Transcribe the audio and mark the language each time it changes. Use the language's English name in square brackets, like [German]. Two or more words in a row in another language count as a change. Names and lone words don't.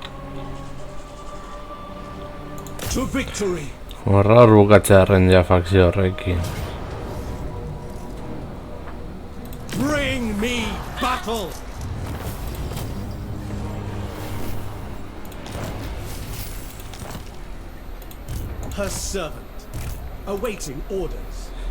[English] To victory! Horra hor bukatzearen ja fakzio horrekin. Bring me battle! Her servant, awaiting orders.